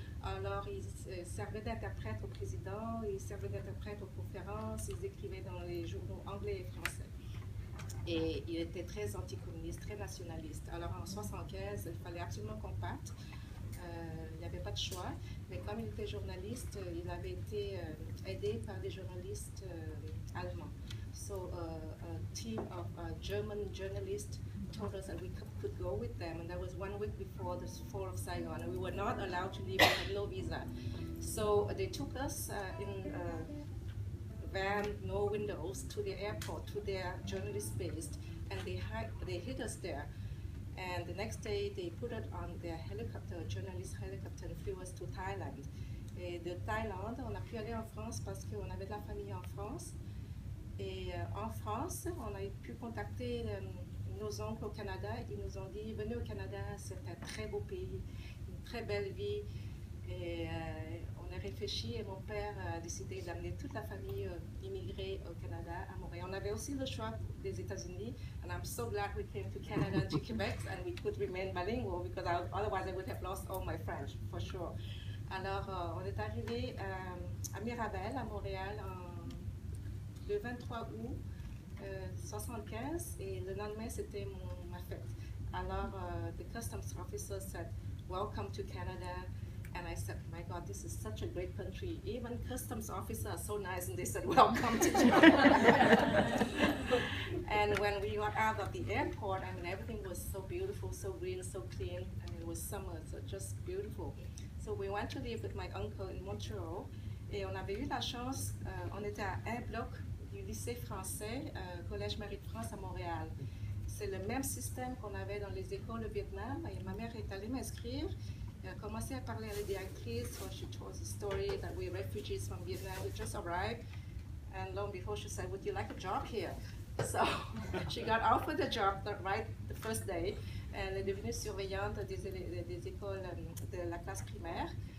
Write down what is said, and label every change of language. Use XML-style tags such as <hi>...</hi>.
<fr>Alors, il servait d'interprète au président, il servait d'interprète aux conférences, il écrivait dans les journaux anglais et français. Et il était très anticommuniste, très nationaliste. Alors, en 1975, il fallait absolument qu'on parte. Il n'y avait pas de choix, mais comme il était journaliste, il avait été aidé par des journalistes allemands.</fr> <en>So a team of German journalists told us that we could go with them, and that was 1 week before the fall of Saigon, and we were not allowed to leave. We had no visa. So they took us in a van, no windows, to the airport, to their journalist base, and they hid us there. And the next day, they put it on their helicopter, journalist helicopter, and flew us to Thailand.</en> <fr>Et de Thaïlande, on a pu aller en France parce qu'on avait de la famille en France. Et en France, on a pu contacter nos oncles au Canada. Ils nous ont dit, venez au Canada, c'est un très beau pays, une très belle vie. Et on a réfléchi et mon père a décidé d'amener toute la famille immigrée au Canada, à Montréal. On avait aussi le choix des États-Unis,</fr> <en>and I'm so glad we came to Canada and to Quebec, and we could remain bilingual because otherwise I would have lost all my French, for sure.</en> <fr>Alors, on est arrivé à Mirabel, à Montréal, le 23 août 1975, et le lendemain, c'était ma fête.</fr> <en>Alors, the customs officer said, "Welcome to Canada." And I said, my God, this is such a great country. Even customs officers are so nice, and they said, welcome to Canada. And when we got out of the airport, I mean, everything was so beautiful, so green, so clean. I mean, it was summer, so just beautiful. So we went to live with my uncle in Montreal.</en> <fr>Et on avait eu la chance, on était à un bloc du lycée français, Collège Marie de France à Montréal. C'est le même système qu'on avait dans les écoles au Vietnam. Et ma mère est allée m'inscrire. Elle a commencé à parler à la directrice.</fr> <en>So she told the story that we're refugees from Vietnam. We just arrived. And lo and behold, she said, would you like a job here? So she got offered a job right the first day.</en> <fr>Elle est devenue surveillante des écoles de la classe primaire.</fr>